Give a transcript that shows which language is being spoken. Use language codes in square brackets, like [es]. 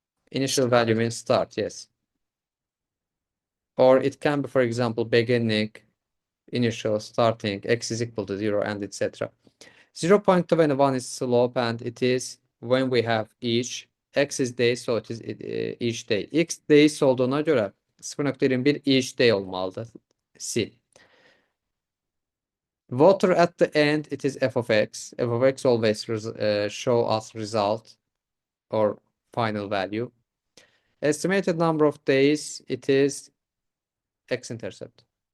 [en] Initial value means start, yes. Or it can be, for example, beginning, initial, starting, x is equal to 0, and etc. 0.21 is slope, and it is when we have each. X is day, so it is each day. [tr] X days olduğuna göre 0.21 each day olmalıdır. [en] C. Water at the end, it is f of x. F of x always show us result or final value. Estimated number of days, it is x-intercept.